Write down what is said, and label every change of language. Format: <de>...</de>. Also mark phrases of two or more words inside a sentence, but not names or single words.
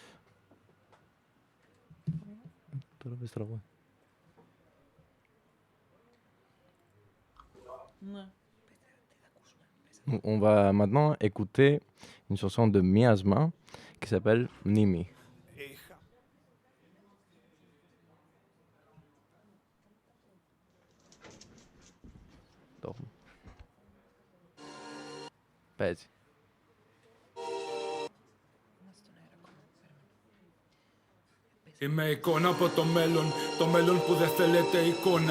<fr>On va maintenant écouter une chanson de Miasma qui s'appelle Mnimi.</fr> <el>Παίζει. Είμαι εικόνα από το μέλλον που δεν θέλετε εικόνα.</el>